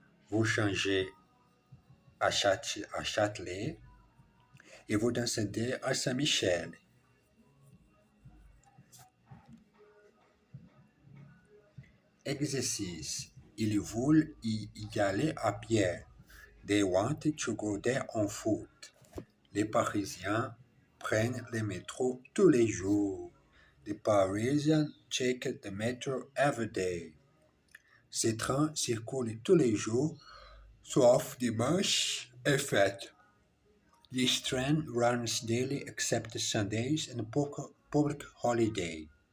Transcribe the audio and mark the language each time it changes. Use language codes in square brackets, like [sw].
[fr] Vous changez à Châtelet et vous descendez à Saint-Michel. Exercice. Ils veulent y aller à pied. [en] They want to go there on foot. [fr] Les Parisiens prennent le métro tous les jours. [en] The Parisians take the metro every day. [fr] Ces trains circulent tous les jours, sauf dimanche et fête. [en] This train runs daily except Sundays and public holiday.